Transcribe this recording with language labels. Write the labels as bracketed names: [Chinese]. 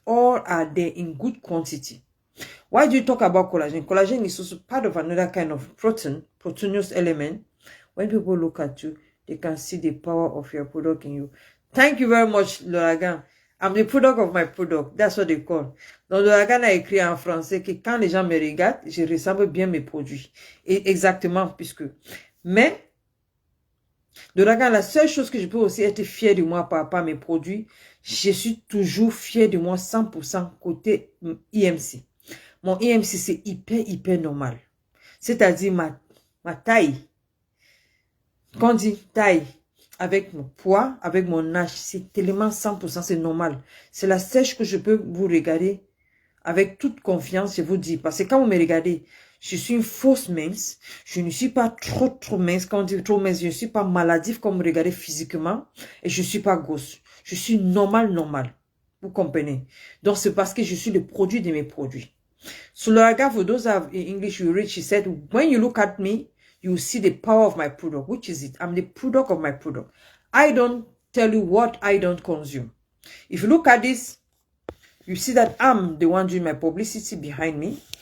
[English] All are there in good quantity. Why do you talk about collagen? Collagen is also part of another kind of proteinous element. When people look at you, they can see the power of your product in you. Thank you very much, L'Ouragan. I'm the product of my product. That's what they call. [French] Donc, L'Ouragan a écrit en français que quand les gens me regardent, je ressemble bien mes produits. Et exactement, puisque. Mais, L'Ouragan, la seule chose que je peux aussi être fier de moi par rapport à mes produits, je suis toujours fier de moi 100% côté IMC. Mon IMC, c'est hyper normal. C'est-à-dire ma taille. Quand on dit taille, avec mon poids, avec mon âge, c'est tellement 100%, c'est normal. C'est la sèche que je peux vous regarder avec toute confiance, je vous dis. Parce que quand vous me regardez, je suis une fausse mince. Je ne suis pas trop mince. Quand on dit trop mince, je ne suis pas maladif comme vous me regardez physiquement. Et je ne suis pas grosse. Je suis normal. Vous comprenez? Donc, c'est parce que je suis le produit de mes produits. [English] So, L'Ouragan, for those of English you read, she said, when you look at me, you see the power of my product. Which is it? I'm the product of my product. I don't tell you what I don't consume. If you look at this, you see that I'm the one doing my publicity behind me.